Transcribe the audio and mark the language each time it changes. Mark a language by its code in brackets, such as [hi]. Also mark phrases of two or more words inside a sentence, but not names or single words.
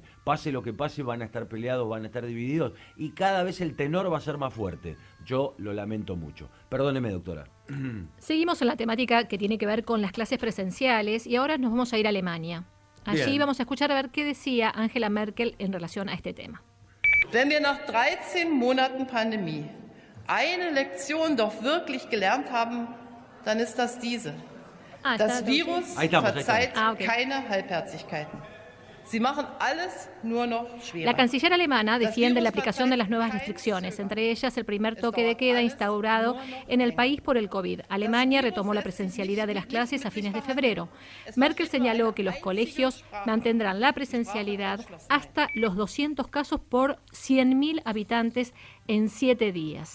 [es] Pase lo que pase, van a estar peleados, van a estar divididos y cada vez el tenor va a ser más fuerte. Yo lo lamento mucho. Perdóneme, doctora. Seguimos en la temática que tiene que ver con las clases presenciales y ahora nos vamos a ir a Alemania. Allí Bien. vamos a escuchar a ver qué decía Angela Merkel en relación a este tema. [de] Wenn wir nach 13 Monaten Pandemie eine Lektion doch wirklich gelernt haben, dann ist das diese. Das Virus verzeiht keine Halbherzigkeiten. Sie machen alles nur noch schwerer. [es] La canciller alemana defiende la aplicación de las nuevas restricciones, entre ellas el primer toque de queda instaurado en el país por el COVID. Alemania retomó la presencialidad de las clases a fines de febrero. Merkel señaló que los colegios mantendrán la presencialidad hasta los 200 casos por 100.000 habitantes en 7 días.